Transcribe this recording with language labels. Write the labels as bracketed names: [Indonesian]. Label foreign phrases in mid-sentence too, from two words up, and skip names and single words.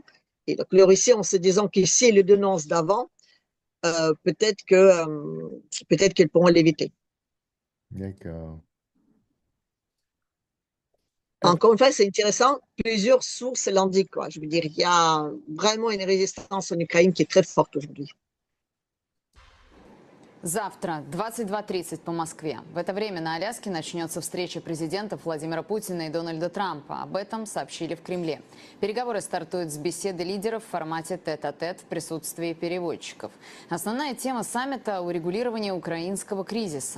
[French] Et donc, les Russes, en se disant qu'ici, le dénoncent d'avant, peut-être qu'ils pourront l'éviter. D'accord. Encore une fois, c'est intéressant. Plusieurs sources l'indiquent, quoi. Je veux dire, il y a vraiment une résistance en Ukraine qui est très forte aujourd'hui. [Russian] Завтра, 22:30 по Москве. В это время на Аляске начнется встреча президентов Владимира Путина и Дональда Трампа. Об этом сообщили в Кремле. Переговоры стартуют с беседы лидеров в формате тет-а-тет в присутствии переводчиков. Основная тема саммита – урегулирование украинского кризиса.